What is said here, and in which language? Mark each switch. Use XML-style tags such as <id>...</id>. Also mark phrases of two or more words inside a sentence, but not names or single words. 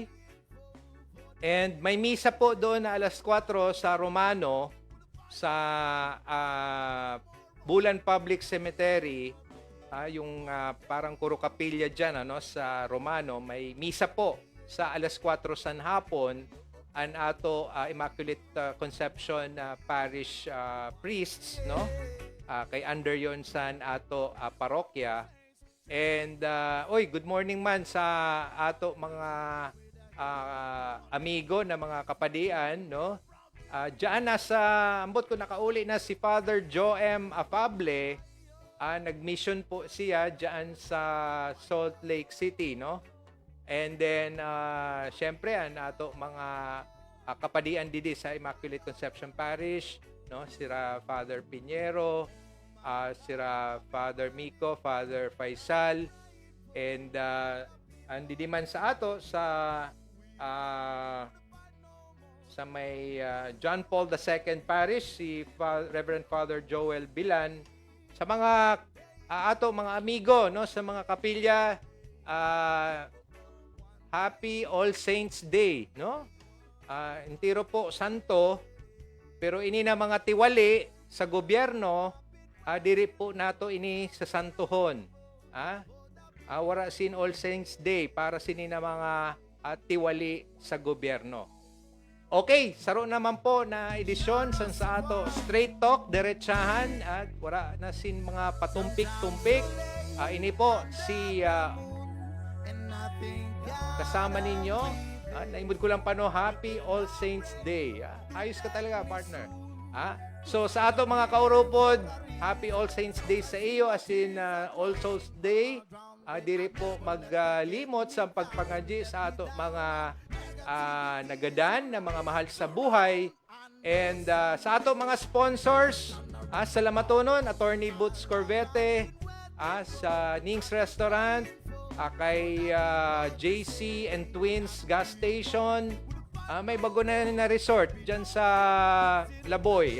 <bik>And may misa po doon na alas 4 sa Romano sa Bulan Public Cemetery, yung parang Kuro Kapilya dyan, sa Romano. May misa po sa alas 4 san hapon ang ato Immaculate Conception Parish priests, no? Kay under yon san ato parokya. And</bik> <en>good morning</en> <bik>man sa ato mga amigo na mga kapadian, no? Diyan nasa ambot ko nakauli na si Father Joe M. Afable. Nag-mission po siya diyan sa Salt Lake City, no? And then syempre ato mga kapadian didi sa Immaculate Conception Parish, no? Sira Father Pinheiro, sira Father Miko, Father Faisal, and andi man sa ato sa may John Paul II Parish, si Reverend Father Joel Bilan. Sa mga ato mga amigo, no, sa mga kapilya,</bik> <en>Happy All Saints Day, no?</en> <bik>Intiro po santo, pero ini na mga tiwali sa gobyerno, diri po nato ini sa santuhon. Wara sin All Saints Day para sini na mga tiwali sa gobyerno. Okay, saro naman po na edisyon sa ato Straight Talk, diretsahan, at wala na sin mga patumpik-tumpik. Ini po si kasama ninyo. Naimod ko lang pa,</bik> <en>no, Happy All Saints Day. Ayos ka talaga, partner. So sa ato mga kaurupod, Happy All Saints Day sa iyo, as in All Souls Day.</en> <bik>Diri po maglimot sa pagpangadji sa ato mga nagadan na mga mahal sa buhay. And sa ato mga sponsors, salamatonon, Attorney Boots Corvette, sa Ning's Restaurant, kay JC and Twins Gas Station, may bago na resort dyan sa Laboy.</bik>